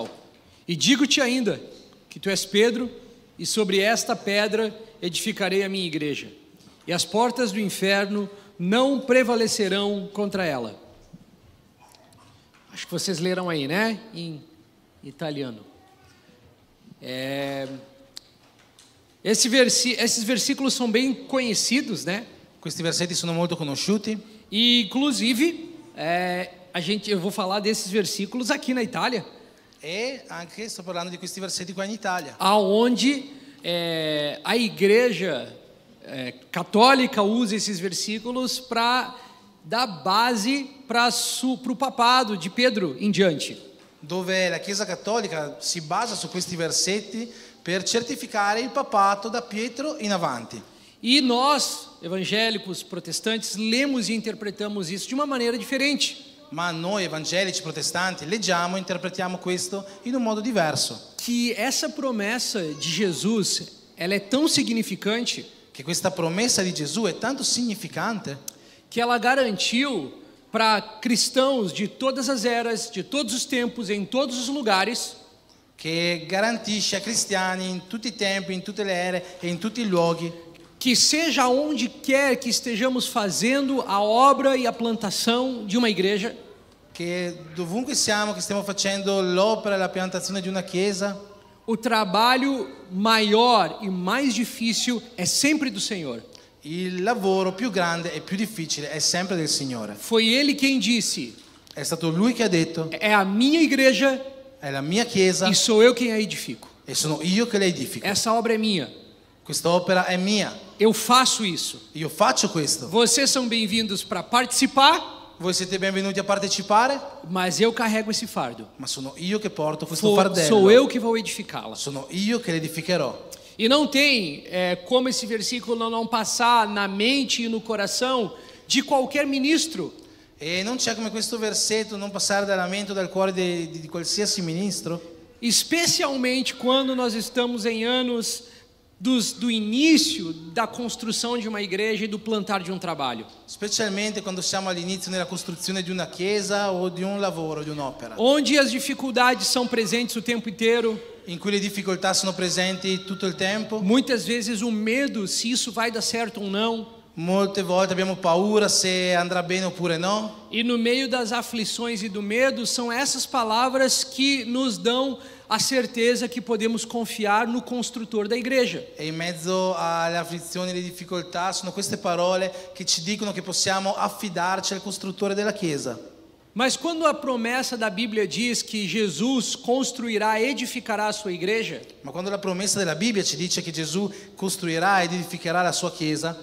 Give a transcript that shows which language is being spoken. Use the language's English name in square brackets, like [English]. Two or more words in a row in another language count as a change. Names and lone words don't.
[Portuguese] E digo-te ainda que tu és Pedro, e sobre esta pedra edificarei a minha igreja, e as portas do inferno não prevalecerão contra ela. Acho que vocês leram aí, né? Em italiano. Esses versículos são bem conhecidos, né? [Italian] Questi versetti sono molto conosciuti [Portuguese] E inclusive eu vou falar desses versículos aqui na Itália, [Italian] e anche sto parlando di questi versetti qua in Italia, [Portuguese] aonde a igreja católica usa esses versículos para dar base para o papado de Pedro em diante. [Italian] dove la Chiesa Cattolica si basa su questi versetti per certificare il papato da Pietro in avanti. [Portuguese] E nós, evangélicos, protestantes, lemos e interpretamos isso de uma maneira diferente. [Italian] Ma noi evangelici protestanti leggiamo e interpretiamo questo in un modo diverso. [Portuguese] Que essa promessa de Jesus, ela é tão significante [Italian] Che questa promessa di Gesù è tanto significante [Portuguese] que ela garantiu para cristãos de todas as eras, de todos os tempos, em todos os lugares, [Italian] che garantisce a cristiani in tutti i tempi, in tutte le ere e in tutti i luoghi [Portuguese] que seja onde quer que estejamos fazendo a obra e a plantação de uma igreja, [Italian] che dovunque siamo, che stiamo facendo l'opera e la piantazione di una chiesa, [Portuguese] o trabalho maior e mais difícil é sempre do Senhor. [Italian] il lavoro più grande e più difficile è sempre del Signore. [Portuguese] Foi Ele quem disse: [Italian] È stato Lui che ha detto: [Portuguese] é a minha igreja [Italian] è la mia chiesa e [Portuguese] sou eu quem a edifico. [Italian] e sono io che la edifico. [Portuguese] Essa obra é minha. [Italian] Questa opera è mia. [Portuguese] Eu faço isso. [Italian] Io faccio questo. [Portuguese] Vocês são bem-vindos para participar, [Italian] Voi siete benvenuti a partecipare, [Portuguese] mas eu carrego esse fardo. [Italian] ma sono io che porto questo fardello. [Portuguese] Sou eu que vou edificá-la. [Italian] Sono io che l'edificherò. [Portuguese] E não tem como esse versículo não passar na mente e no coração de qualquer ministro. [Italian] E non c'è come questo versetto non passare dalla mente o dal cuore di qualsiasi ministro, [Portuguese] Especialmente quando nós estamos em anos do início da construção de uma igreja e do plantar de um trabalho. [Italian] Specialmente quando siamo all'inizio nella costruzione di una chiesa o di un lavoro, di un'opera, [Portuguese] Onde as dificuldades são presentes o tempo inteiro, [Italian] in cui le difficoltà sono presenti tutto il tempo. [Portuguese] muitas vezes o medo se isso vai dar certo ou não. [Italian] Molte volte abbiamo paura se andrà bene oppure no. [Portuguese] E no meio das aflições e do medo, são essas palavras que nos dão a certeza que podemos confiar no construtor da igreja. [Italian] E in mezzo alle afflizioni e alle difficoltà sono queste parole che ci dicono che possiamo affidarci al costruttore della chiesa. [Portuguese] Mas quando a promessa da Bíblia diz que Jesus construirá, edificará a sua igreja, [Italian] Ma quando la promessa della Bibbia ci dice che Gesù costruirà ed edificherà la sua chiesa,